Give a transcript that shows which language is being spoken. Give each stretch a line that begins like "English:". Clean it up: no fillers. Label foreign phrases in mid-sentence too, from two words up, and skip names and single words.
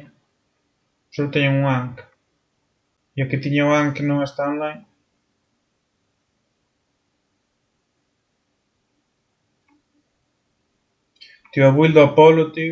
Galician: Só teñen un Ankh. E o que tiña o Ankh non está online. Tío, a build do Apollo, tío.